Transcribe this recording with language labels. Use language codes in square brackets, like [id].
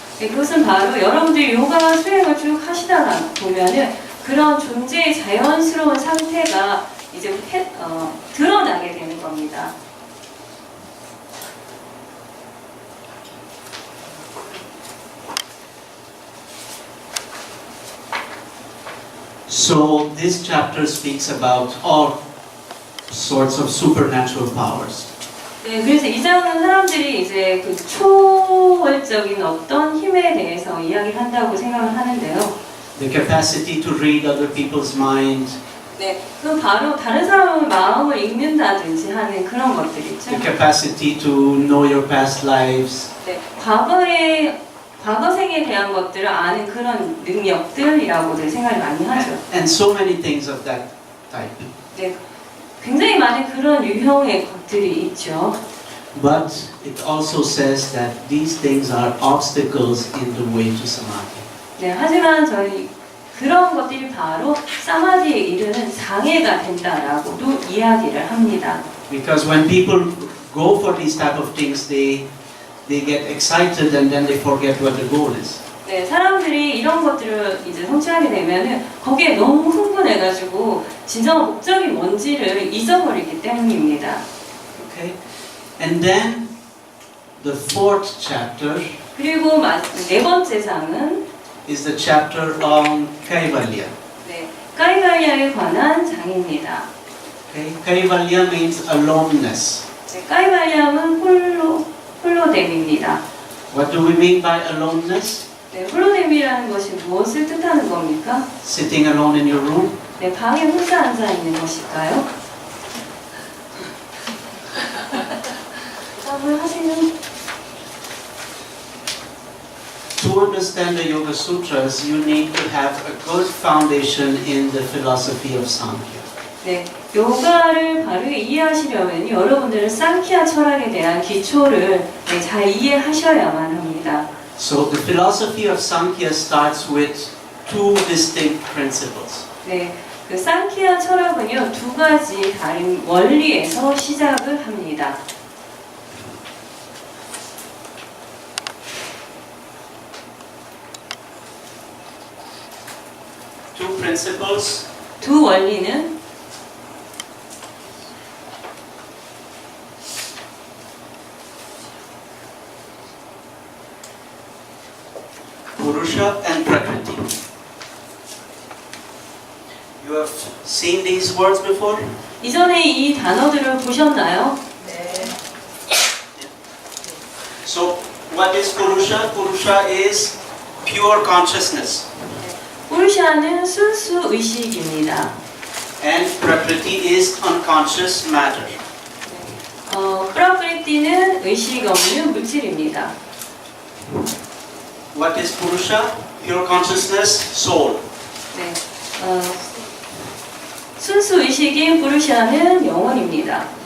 [ko] 네, 그것은 바로 여러분들이 요가 수행을 쭉 하시다가 보면은 그런 존재의 자연스러운 상태가 이제 드러나게 되는 겁니다. [en] So this chapter speaks about all sorts of supernatural powers. [ko] 네, 그래서 이 장은 사람들이 이제 그 초월적인 어떤 힘에 대해서 이야기를 한다고 생각을 하는데요. [en] The capacity to read other people's mind, [ko] 네, 그 바로 다른 사람의 마음을 읽는다든지 하는 그런 것들이죠. [en] the capacity to know your past lives, [ko] 네, 과거 생에 대한 것들을 아는 그런 능력들이라고들 생각을 많이 하죠. [en] and so many things of that type. [ko] 네, 굉장히 많은 그런 유형의 것들이 있죠. [en] But it also says that these things are obstacles in the way to samadhi. [ko] 네, 하지만 저희 그런 것들이 바로 사마디에 이르는 장애가 된다라고도 이야기를 합니다. [en] Because when people go for these type of things, they get excited and then they forget what the goal is. [ko] 네, 사람들이 이런 것들을 이제 성취하게 되면은 거기에 너무 흥분해가지고 진정한 목적이 뭔지를 잊어버리기 때문입니다. [en] Okay, and then the fourth chapter [ko] 그리고 네 번째 장은 [en] is the chapter on Kaivalya. [ko] 네, 까이발야에 관한 장입니다. [en] Okay, Kaivalya means aloneness. [ko] 네, 까이발야는 홀로뎀입니다. [en] What do we mean by aloneness? [ko] 네, 홀로뎀이라는 것이 무엇을 뜻하는 겁니까? [en] Sitting alone in your room? [ko] 네, 방에 혼자 앉아 있는 것일까요? 답을 하시는. [en] To understand the Yoga Sutras, you need to have a good foundation in the philosophy of Samkhya. [ko] 네, 요가를 바르게 이해하시려면 여러분들은 상키아 철학에 대한 기초를 잘 이해하셔야만 합니다. [en] So the philosophy of Samkhya starts with two distinct principles. [ko] 네, 그 상키아 철학은요 두 가지 다른 원리에서 시작을 합니다. [en] Two principles. [ko] 두 원리는 [en] Purusha and Prakriti. You have seen these words before? [ko] 이전에 이 단어들을 보셨나요? [en] So, what is Purusha? Purusha is pure consciousness. [ko] 푸르샤는 순수 의식입니다. [en] And Prakriti is unconscious matter. [ko] 프라크리티는 의식 없는 물질입니다. [en] What is Purusha? Pure consciousness, soul. [ko] 네, 순수 의식인 부르샤는 영혼입니다.